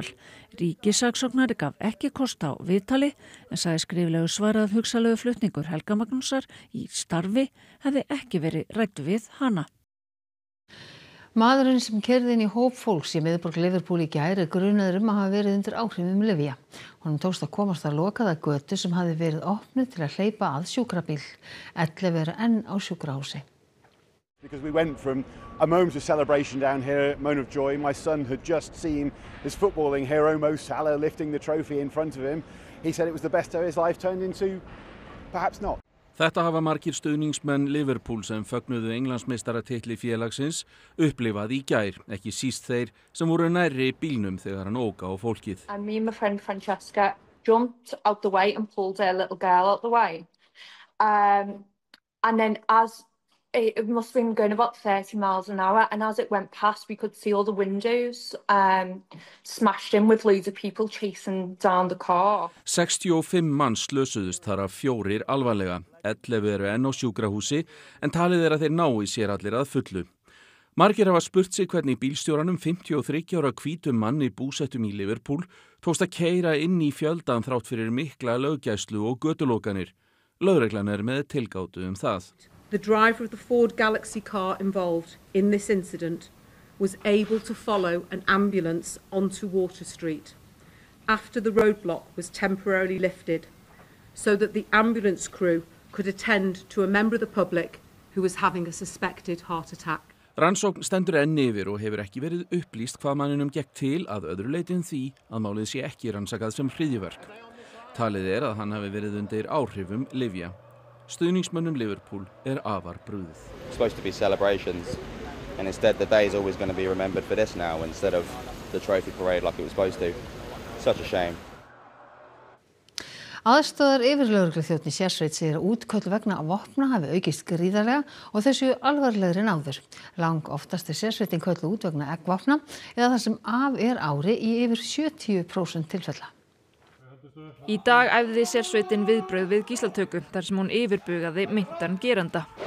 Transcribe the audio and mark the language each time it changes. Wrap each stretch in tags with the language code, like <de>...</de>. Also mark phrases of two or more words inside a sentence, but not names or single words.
<is>Ríkissaksóknari gaf ekki kost á viðtali en sagði skriflegu svarað hugsalegu flutningur Helga Magnúsar í starfi hefði ekki verið ræddur við hana. Maðurinn sem keyrði inn í hóp fólks í miðborg Liverpool í gær grunaður að hafa verið undir áhrifum lyfja. Honum tókst að komast að lokaða götu sem hafði verið opnuð til að hleypa að sjúkrabíl. 11 eru enn á sjúkrahúsi.</is> <en>Because we went from a moment of celebration down here, a moment of joy. My son had just seen his footballing hero Mo Salah lifting the trophy in front of him. He said it was the best day of his life, turned into perhaps not.</en> <is>Þetta hafa margir stuðningsmenn Liverpool sem fögnuðu Englandsmeistaratitli félagsins upplifað í gær, ekki síst þeir sem voru nærri bílnum þegar hann ók á fólkið.</is> <en>And me and my friend Francesca jumped out the way and pulled her little girl out the way. And then as it must have been going about 30 miles an hour, and as it went past we could see all the windows smashed in with loads of people chasing down the car.</en> <is>65 manns slösuðust þar af 4 alvarlega. 11 eru enn á sjúkrahúsi en talið að þeir nái sér allir að fullu. Margir hafa spurt sig hvernig bílstjóranum 53 ára hvítum manni búsettum í Liverpool tókst að keyra inn í fjöldan þrátt fyrir mikla löggæslu og götulokanir. Lögreglan með tilgátu það.</is> <en>The driver of the Ford Galaxy car involved in this incident was able to follow an ambulance onto Water Street. after the roadblock was temporarily lifted so that the ambulance crew could attend to a member of the public who was having a suspected heart attack.</en> <is>Rannsókn stendur enn yfir og hefur ekki verið upplýst hvað manninum gekk til að öðru leyti en því að málið sé ekki rannsakað sem hryðjuverk. Talið að hann hafi verið undir áhrifum lyfja. Stuðningsmönnum Liverpool afar brugðið.</is> <en>It's supposed to be celebrations and instead the day is always going to be remembered for this now instead of the trophy parade like it was supposed to. Such a shame.</en> <is>Aðstoðar yfirlögregluþjónn í sérsveit segir að útköll vegna vopna hafi aukist gríðarlega og þau séu alvarlegri en áður. Lang oftast sérsveitin kölluð út vegna eggvopna eða það sem af ári í yfir 70% tilfella. Í dag æfði sérsveitin viðbrögð við gíslatöku þar sem hún yfirbugaði meintan geranda.</is>